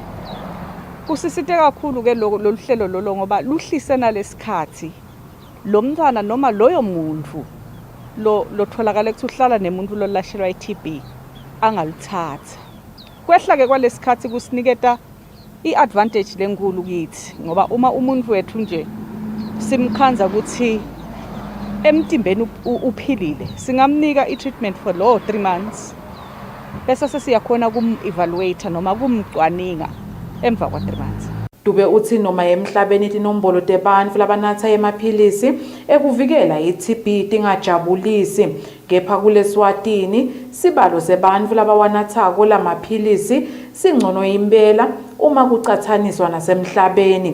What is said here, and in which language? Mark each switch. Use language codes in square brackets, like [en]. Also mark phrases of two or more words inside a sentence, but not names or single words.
[zu] Kusisite kakhulu ke lolu hlelo lolo ngoba luhlise nalesikhathi lo mntwana noma loyo muntu lotholakala ukuthi uhlala nemuntu lolashelwa i-TB angalithatha. [ss] Kwehla ke kwalesikhathi kusiniketa i-advantage lenkulu kithi ngoba uma umuntu wethu nje simkhanza ukuthi emtimbeni uphilile singamnika i- [en] treatment for [ss] lo 3 months bese sesiyakhona kum-evaluate noma kumcwaninga emva kwa 3 months. Dube uthi noma emhlabeni tinombolo tebantfu labanatha emaphilisi ekuvikela i-TB tingajabulisi kepha kule Eswatini sibalo sebantfu labawanathako lamaphilisi singcono impela uma kucathaniswa nasemhlabeni.